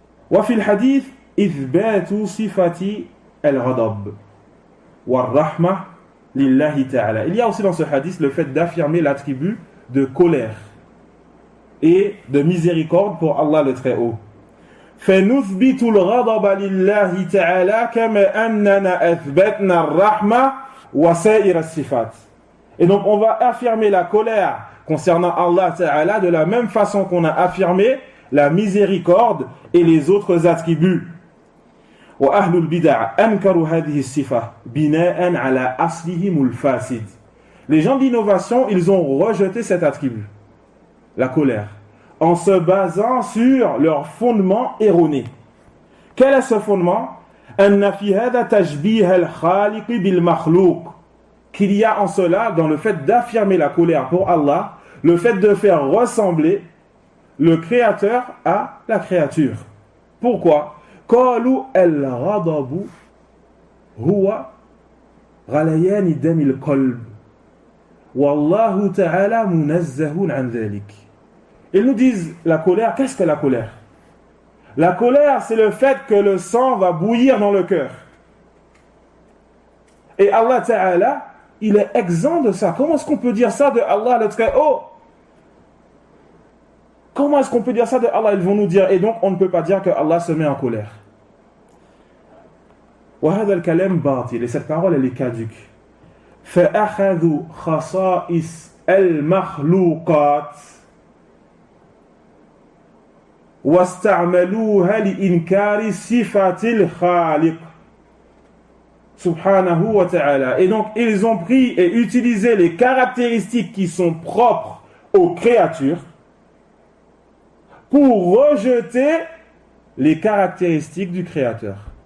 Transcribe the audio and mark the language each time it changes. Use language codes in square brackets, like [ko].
[ar] وفي الحديث إثبات صفة الغضب والرحمة لله تعالى. [fr] Il y a aussi dans ce hadith le fait d'affirmer l'attribut de colère et de miséricorde pour Allah le Très-Haut. [ar] فنثبت الغضب لله تعالى كما أننا أثبتنا الرحمة وسائر الصفات. [fr] Et donc on va affirmer la colère concernant Allah Ta'ala de la même façon qu'on a affirmé la miséricorde et les autres attributs. [ar] وأهل البدع أنكروا هذه الصفة بناء على أصلهم الفاسد. [fr] Les gens d'innovation, ils ont rejeté cet attribut, la colère, en se basant sur leur fondement erroné. Quel est ce fondement? [ar] أن في هذا تشبيه الخالق بالمخلوق. [fr] Qu'il y a en cela, dans le fait d'affirmer la colère pour Allah, le fait de faire ressembler le créateur à la créature. Pourquoi? [ar] قالوا الغضب هو غليان دم القلب والله تعالى منزه عن ذلك. [fr] Ils nous disent la colère. Qu'est-ce que la colère? La colère, c'est le fait que le sang va bouillir dans le cœur. Et Allah Ta'ala, il est exempt de ça. Comment est-ce qu'on peut dire ça de Allah le Très-Haut? Comment est-ce qu'on peut dire ça de Allah? Ils vont nous dire, et donc on ne peut pas dire que Allah se met en colère. [ar] وهذا الكلام باطل. [fr] Et cette parole, elle est caduque. [ar] فأخذوا خصائص المخلوقات واستعملوها لإنكار صفات الخالق سبحانه وتعالى. [fr] Et donc ils ont pris et utilisé les caractéristiques qui sont propres aux créatures pour rejeter les caractéristiques du créateur.